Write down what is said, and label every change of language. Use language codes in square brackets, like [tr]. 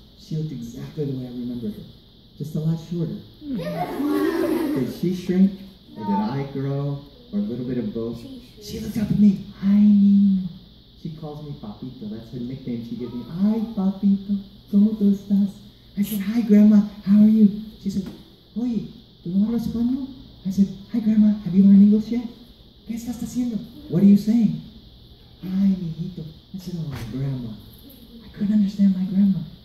[en] She looked exactly the way I remembered her, just a lot shorter. Did she shrink, or did I grow, or a little bit of both? She looked up at me. [es] Ay, niño. [en] She calls me Papito. That's her nickname she gives me. [es] Ay, Papito, ¿cómo tú estás? [en] I said, hi, Grandma, how are you? She said, [es] oye, ¿tú no hablas español? [en] I said, hi, Grandma, have you learned English yet? [es] ¿Qué estás haciendo? [en] What are you saying? Hi, mijito. I said, oh, grandma. I couldn't understand my grandma.